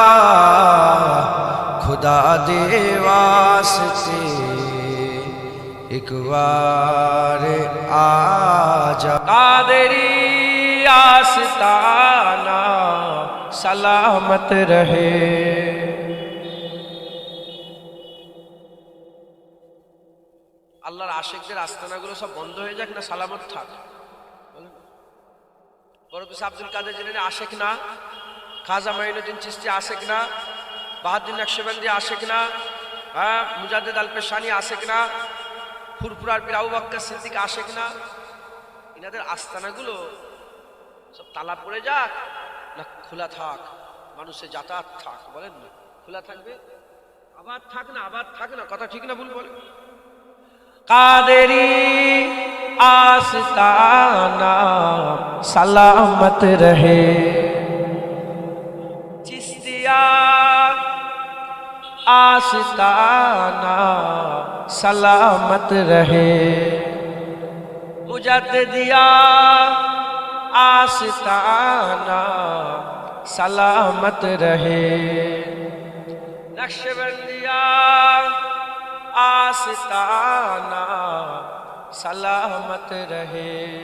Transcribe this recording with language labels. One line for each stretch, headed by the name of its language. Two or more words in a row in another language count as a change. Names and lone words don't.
Punjabi: خدا دے واسطے ایک بار آجا
Urdu: قادری آستانہ سلامت رہے
Bangla: আল্লাহর আশিকদের আস্তানাগুলো সব বন্ধ হয়ে যাক না সালামত থাক বরকত আব্দুল কাদের জিলানী আশিক না খাজা মাইনুদ্দিন চিশতি আশিক না বাহাউদ্দিন নকশবন্দি আশিক না মুজাদ্দিদ আল পেশানি আশিক না ফুরফুরার পীর আবু বকর সিদ্দিক আশিক না ইনাদের আস্তানাগুলো সব তালা পড়ে যাক না খোলা থাক মানুষের যাতায়াত থাক বলেন না খোলা থাকবে আবার থাক না কথা ঠিক না ভুল বলেন
Urdu: قادری آستانہ سلامت رہے چشتیا آستانہ سلامت رہے مجددیا آستانہ سلامت رہے نقشبندیا آستانہ سلامت رہے